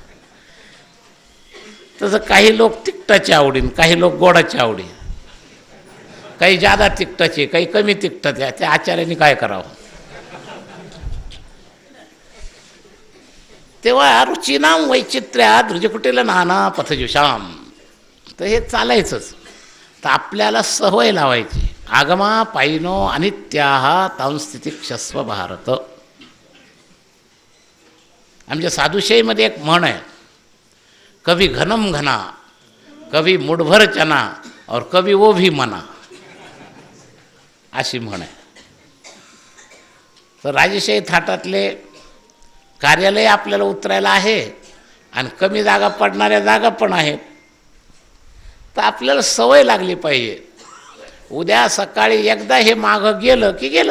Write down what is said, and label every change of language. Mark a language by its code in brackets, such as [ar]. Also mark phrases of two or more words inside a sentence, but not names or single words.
[mr] तसं काही लोक तिखटाची आवडीन, काही लोक गोडाची आवडीन, काही जादा तिखटाचे, काही कमी तिखटाचे. त्या आचार्यांनी काय करावं? तेव्हा [sa] रुचिनाम वैचित्र्यात धृजकुटील नाना पथजुषाम, [mr] तर हे चालायचंच. तर आपल्याला सवय लावायची. [sa] आगमा पायिनो अनित्याः तांस्थितिक्षस्व भारत. [mr] आमच्या साधुशाहीमध्ये एक म्हण आहे, [hi] कभी घनम घना, कभी मुठभर चना और कभी वो भी मना, [mr] अशी म्हण आहे. तर राजेशाही थाटातले कार्यालय आपल्याला उतरायला आहे आणि कमी जागा पडणाऱ्या जागा पण आहेत. तर आपल्याला सवय लागली पाहिजे. उद्या सकाळी एकदा हे मागं गेलं की गेलं.